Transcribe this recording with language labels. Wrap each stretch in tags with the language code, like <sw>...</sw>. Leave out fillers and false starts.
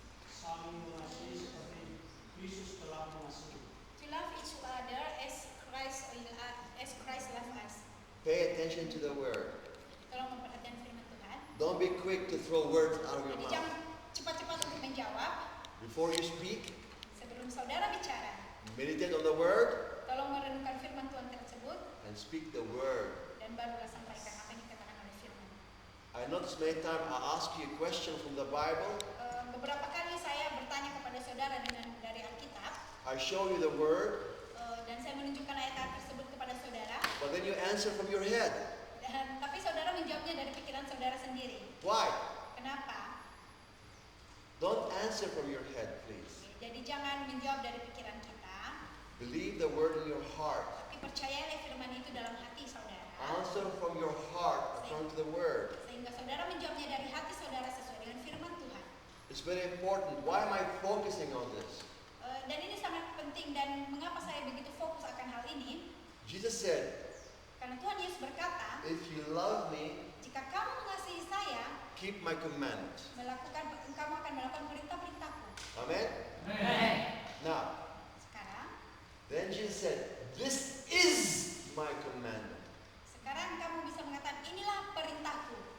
<id>Saling mengasihi seperti Yesus telah mengasihi.</id> <en>To love each other as Christ loved us. Pay attention to the word.</en> <id>Tolong memperhatikan firman Tuhan.</id> <en>Don't be quick to throw words out of your</en> <id>Jadi</id> <en>mouth.</en> <id>jangan cepat-cepat untuk menjawab</id> <en>Before you speak,</en> <id>sebelum saudara bicara.</id> <en>meditate on the word</en> <id>Tolong merenungkan firman Tuhan tersebut</id> <en>and speak the word.</en> <id>dan barulah sampaikan apa yang dikatakan oleh firman.</id> <en>I notice many times I ask you a question from the Bible.</en> <id>Beberapa kali saya bertanya kepada saudara dari Alkitab,</id> <en>I show you the word,</en> <id>dan saya menunjukkan ayat-ayat tersebut kepada saudara,</id> <en>but then you answer from your head.</en> <id>tapi saudara menjawabnya dari pikiran saudara sendiri.</id> <en>Why?</en> <id>Kenapa?</id> <en>Don't answer from your head, please.</en> <id>Jadi jangan menjawab dari pikiran kita,</id> <en>Believe the word in your heart.</en> <id>tapi percayalah firman itu dalam hati saudara.</id> <en>Answer from your heart according to the word.</en> <id>Sehingga saudara menjawabnya dari hati saudara sesuai dengan firman Tuhan.</id> <en>It's very important. Why am I focusing on this?</en> <id>Dan ini sangat penting, dan mengapa saya begitu fokus akan hal ini?</id> <en>Jesus said,</en> <id>Karena Tuhan Yesus berkata,</id> <en>if you love me,</en> <id>jika kamu mengasihi saya,</id> <en>keep my commandments.</en> <id>kamu akan melakukan perintah-perintahku.</id> <en>Amen? Now,</en> <id>Sekarang,</id> <en>then Jesus said, this is my commandment.</en> <id>sekarang kamu bisa mengatakan, inilah perintahku.</id>